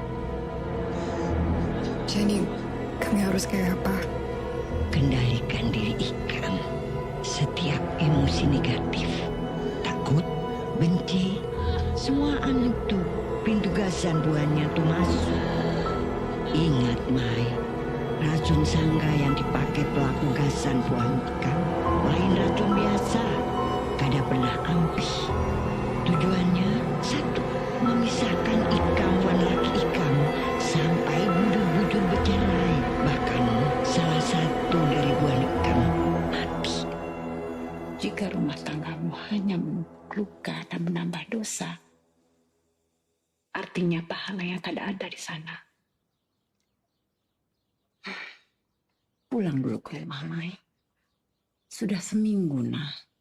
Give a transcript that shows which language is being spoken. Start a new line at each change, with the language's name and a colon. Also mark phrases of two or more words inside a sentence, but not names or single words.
Indonesian: Jadi, kami harus kayak apa?
Banjar: Kendalikan diri Ikam. Setiap emosi negatif, takut, benci, semua itu pintu gasan buahnya tuh masuk. Ingat, Mai, racun sangga yang dipakai pelaku gasan buah Ikam lain racun biasa, kada pernah ampuh. Tujuannya satu, memisahkan Ikam dan laki Ikam sampai bujur-bujur bercerai. Bahkan salah satu dari buah Ikam mati.
Indonesian: Jika rumah tanggamu hanya luka dan menambah dosa, artinya pahala yang tak ada di sana. Pulang dulu ke rumah, Mai. Sudah seminggu, nah.